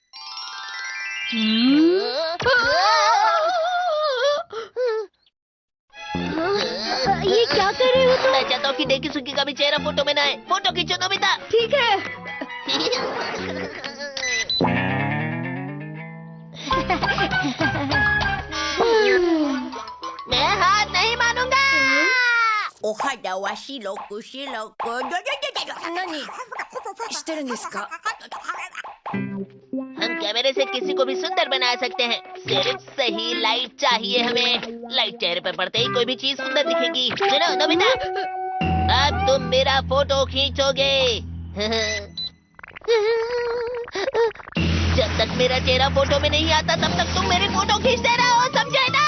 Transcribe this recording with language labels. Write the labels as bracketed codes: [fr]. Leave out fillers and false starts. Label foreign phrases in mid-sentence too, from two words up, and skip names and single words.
[hi] ये क्या कर रहे हो तुम? मैं चाहता हूँ कि डेकी सुगी का भी चेहरा फोटो में ना आए। फोटो खींचो नोबिता। ठीक है। मैं हार नहीं मानूंगा। [ja] お肌は白く白く。何してるんですか？ [hi] हम कैमरे से किसी को भी सुंदर बना सकते हैं, सिर्फ सही लाइट चाहिए हमें। लाइट चेहरे पर पड़ते ही कोई भी चीज सुंदर दिखेगी। सुनो नोबिता, अब तुम मेरा फोटो खींचोगे। जब तक मेरा चेहरा फोटो में नहीं आता तब तक तुम मेरी फोटो खींचते रहो, समझे ना?